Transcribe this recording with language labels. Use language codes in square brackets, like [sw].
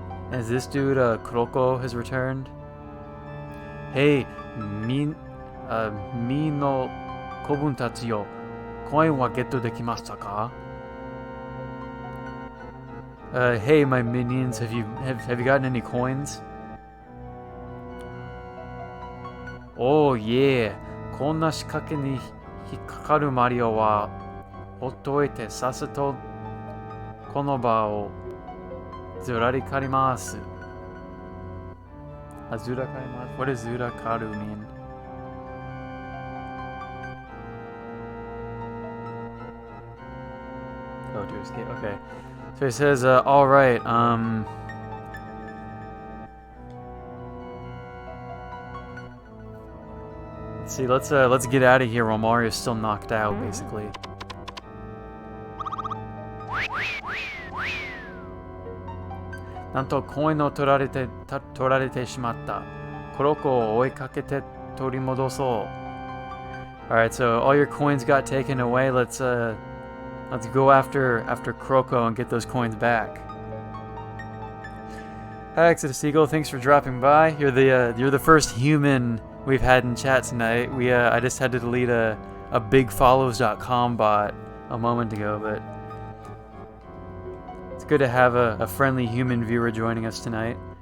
[en] As this dude, Kuroko, has returned. [ja] Hey, mi no kobun tachi yo, coin wa getto dekimashita ka? [en] Hey, my minions, have you gotten any coins? Oh yeah, [ja] こんな仕掛けに引っかかるマリオはほっといてさっさとこの場をずらりかります。ずらかります。 [en] What does ずらかる mean? Oh, to escape. Okay. So he says, all right. Let's see. Let's get out of here while Mario's still knocked out, basically. [ja] なんとコインを取られてしまった。クロコを追いかけて取り戻そう。 [en] Alright, so all your coins got taken away. Let's go after Kroko and get those coins back. Hi, Exodus Eagle. Thanks for dropping by. You're the first human we've had in chat tonight. I just had to delete a bigfollows.com bot a moment ago, but it's good to have a friendly human viewer joining us tonight.